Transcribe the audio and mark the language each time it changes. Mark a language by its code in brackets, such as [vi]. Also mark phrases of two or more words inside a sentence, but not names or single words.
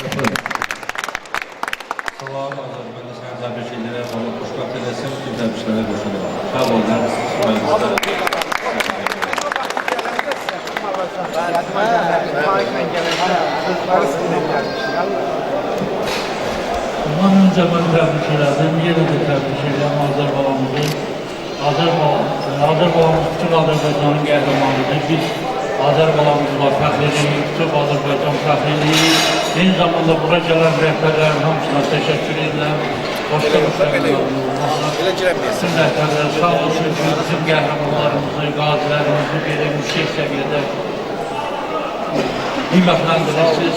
[az] Salam, Azər, mən də səni təbrik edirəm. Allah xoşbəxt eləsin, bütün təbriklərə qoşuluram. Sağ olun, [tr] Bundan önce ben tebrik ederim, yine de tebrik ederim Azər balamızı. [az] Azər balamız bütün Azərbaycanın qəhrəmanıdır. Biz Azər balamızla fəxr edirik, bütün Azərbaycan fəxr edirik. Eyni zamanda bura gələn rəhbərlərin hamısına təşəkkür edirəm. Başqa müştərilərin bütün rəhbərlər sağ olsun ki, bizim qəhrəmanlarımızı, qazilərimizi belə yüksək səviyyədə qiymətləndirirsiniz.